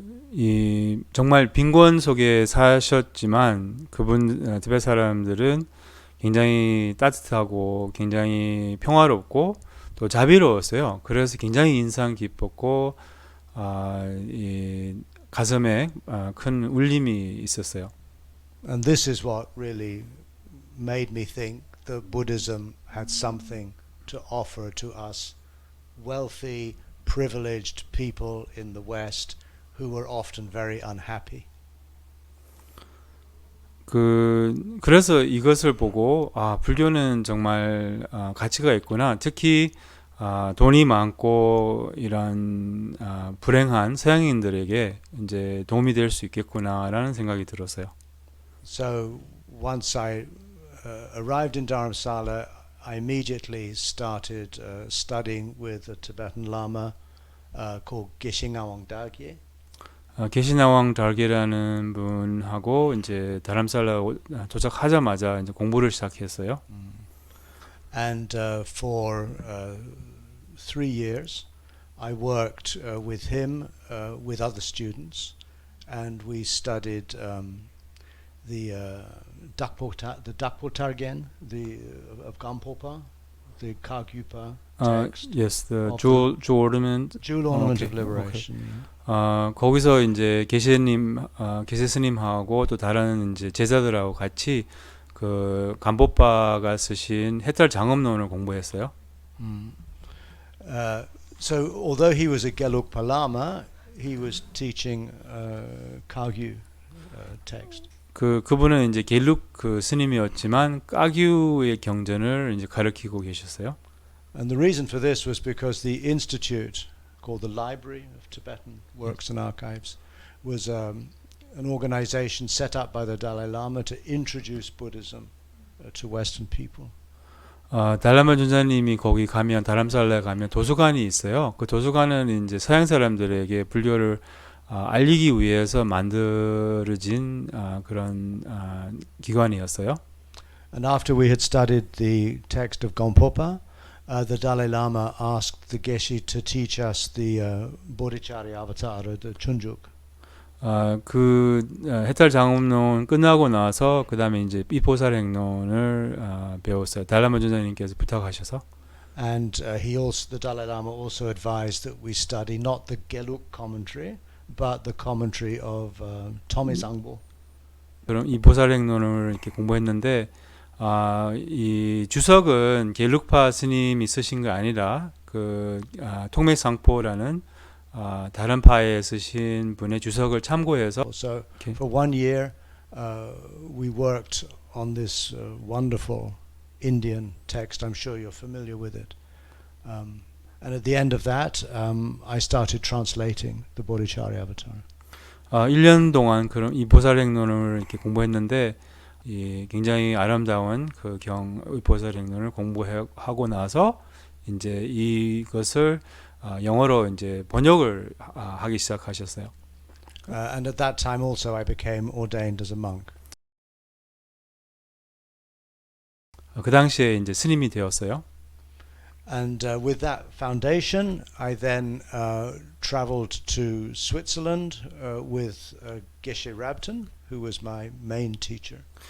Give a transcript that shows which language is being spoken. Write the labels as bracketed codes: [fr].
[ko] 이 정말 빈곤 속에 사셨지만 그분 티베트 사람들은 굉장히 따뜻하고 굉장히 평화롭고 또 자비로웠어요. 그래서 굉장히 인상 깊었고 이 가슴에 큰 울림이 있었어요. [en] And this is what really made me think that Buddhism had something to offer to us wealthy, privileged people in the West who were often very unhappy. [ko] 그래서 이것을 보고 불교는 정말 가치가 있구나. 특히 돈이 많고 이런 불행한 서양인들에게 이제 도움이 될 수 있겠구나라는 생각이 들었어요. [en] So once I arrived in Dharamsala, I immediately started studying with a Tibetan Lama called Geshe Ngawang Dagye. [ko] 게시나왕 달게라는 분하고 이제 다람살라 도착하자마자 이제 공부를 시작했어요. [en] And for 3 years, I worked with him, with other students, and we studied the Dakpo Targen, of Gampopa, the Kagyupa text. Yes, the jewel ornament. Jewel ornament of liberation. Okay. [ko] 거기서 이제 게세스님하고 또 다른 이제 제자들하고 같이 그 간보빠가 쓰신 해탈 장엄론을 공부했어요. [en] So although he was a Gelugpa Lama, he was teaching Kagyu text. [ko] 그분은 이제 겔룩 스님이었지만 까규의 경전을 이제 가르치고 계셨어요. [en] And the reason for this was because the institute called the Library of Tibetan Works and Archives was an organization set up by the Dalai Lama to introduce Buddhism to Western people. [ko] 달라마 존자님이 거기 가면 다람살라에 가면 도서관이 있어요. 그 도서관은 이제 서양 사람들에게 불교를 알리기 위해서 만들어진 그런 기관이었어요. [en] And after we had studied the text of Gampopa, the Dalai Lama asked the Geshe to teach us the Bodhicharya Avatara, the Chunjuk. [ko] 그 해탈 장엄론 끝나고 나서 그 다음에 이제 비포살 행론을 배웠어요. 달라마 존자님께서 부탁하셔서. [en] And the Dalai Lama also advised that we study not the Gelug commentary, but the commentary of Tommy Zangbo. [ko] 그럼 이 보살 행론을 이렇게 공부했는데 이 주석은 겔룩파 스님이 쓰신 게 아니라 그 통맥상포라는 다른 파에 쓰신 분의 주석을 참고해서. [en] So for 1 year, we worked on this wonderful Indian text. I'm sure you're familiar with it. And at the end of that, I started translating the Bodhicharya Avatar. [ko] 1년 동안 그럼 이 보살 행론을 이렇게 공부했는데 굉장히 아름다운 그 의보살행론을 공부하고 나서 이제 이것을 영어로 이제 번역을 하기 시작하셨어요. [en] And at that time also I became ordained as a monk. [ko] 그 당시에 이제 스님이 되었어요. [en] And with that foundation, I then traveled to Switzerland with Geshe Rabten, who was my main teacher.